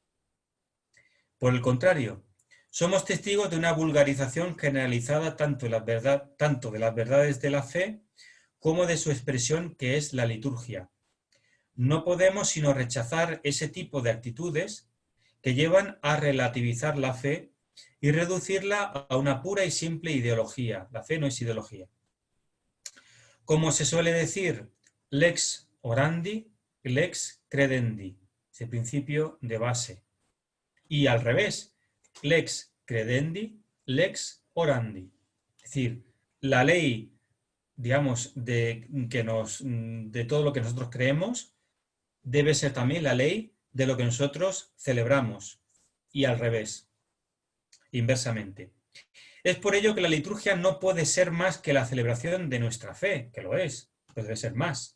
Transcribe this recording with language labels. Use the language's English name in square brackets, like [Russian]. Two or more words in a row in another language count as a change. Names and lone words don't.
[Spanish] Por el contrario, somos testigos de una vulgarización generalizada tanto de las verdades de la fe como de su expresión que es la liturgia. No podemos sino rechazar ese tipo de actitudes que llevan a relativizar la fe y reducirla a una pura y simple ideología. La fe no es ideología. Como se suele decir, [Latin] lex orandi, lex credendi, [Spanish] ese principio de base. Y al revés, [Latin] lex credendi, lex orandi. [Spanish] Es decir, la ley, digamos, de todo lo que nosotros creemos, debe ser también la ley de lo que nosotros celebramos. Y al revés, inversamente. Es por ello que la liturgia no puede ser más que la celebración de nuestra fe, que lo es, pero debe ser más.